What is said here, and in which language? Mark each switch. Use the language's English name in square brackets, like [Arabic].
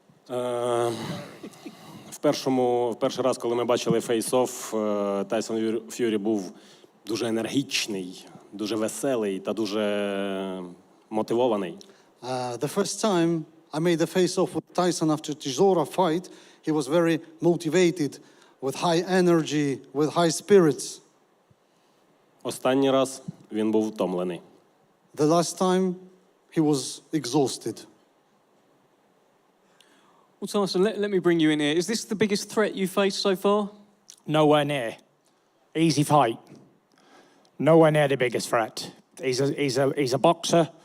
[Ukrainian] В перший раз, коли ми бачили фейс-офф, Тайсон Ф'юрі був дуже енергічний, дуже веселий та дуже мотивований. [English] The first time I made a face-off with Tyson after Chisora fight, he was very motivated, with high energy, with high spirits. [Ukrainian] Останній раз він був втомлений. [English] The last time he was exhausted. Well, Tyson, let me bring you in here. Is this the biggest threat you faced so far? Nowhere near. Easy fight. Nowhere near the biggest threat. He's a boxer.